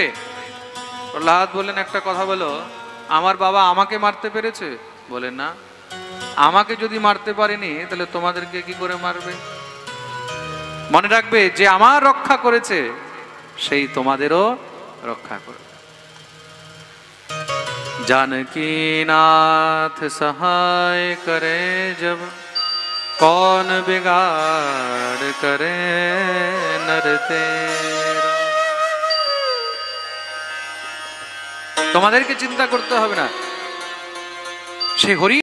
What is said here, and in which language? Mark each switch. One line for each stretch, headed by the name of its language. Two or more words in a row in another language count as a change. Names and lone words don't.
Bangla: প্রহ্লাদ বললেন, একটা কথা বলো, আমার বাবা আমাকে মারতে পেরেছে? বলে না। আমাকে যদি মারতে পারেনি তাহলে তোমাদেরকে কি করে মারবে? মনে রাখবে, যে আমার রক্ষা করেছে সেই তোমাদেরও রক্ষা করবে।
Hindi: जानकी नाथ सहाय करे जब, कौन बिगाड़ करे नर तेरा।
Bangla: তোমাদেরকে চিন্তা করতে হবে না, সে হরি